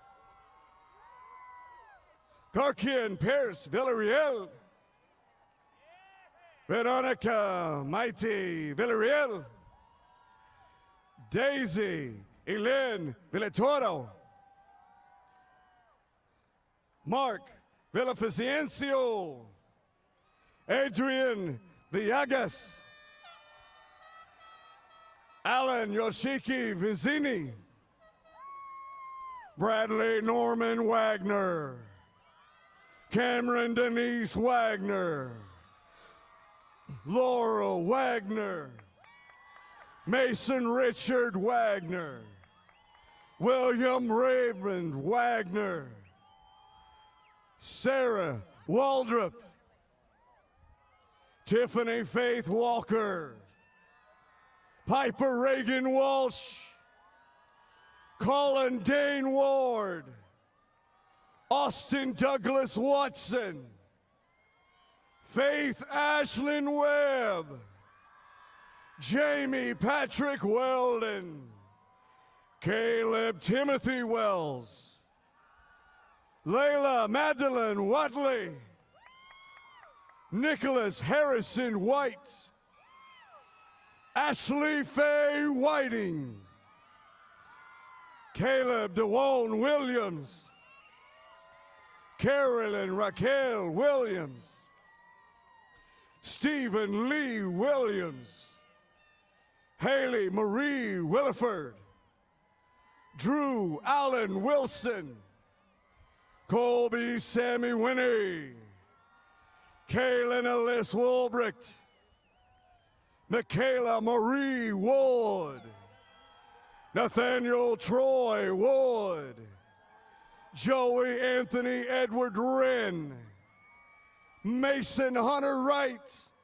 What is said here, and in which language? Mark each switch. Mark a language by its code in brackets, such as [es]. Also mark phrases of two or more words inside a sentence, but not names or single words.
[en] Karkian Pierce Villarreal, Veronica Mighty Villarreal, Daisy Elaine Villatoro, Mark Villafaciencio, Adrian Villegas, Alan Yoshiki Vizini, Bradley Norman Wagner, Cameron Denise Wagner, Laurel Wagner, Mason Richard Wagner, William Raymond Wagner, Sarah Waldrop, Tiffany Faith Walker, Piper Reagan Walsh, Colin Dane Ward, Austin Douglas Watson, Faith Ashlyn Webb, Jamie Patrick Weldon, Caleb Timothy Wells, Layla Magdalene Watley, Nicholas Harrison White, Ashley Faye Whiting, Caleb DeWone Williams, Carolyn Raquel Williams, Stephen Lee Williams, Haley Marie Williford, Drew Allen Wilson, Colby Sammy Winnie, Kaylin Ellis Wolbricht, Michaela Marie Ward, Nathaniel Troy Ward, Joey Anthony Edward Wren, Mason Hunter Wright,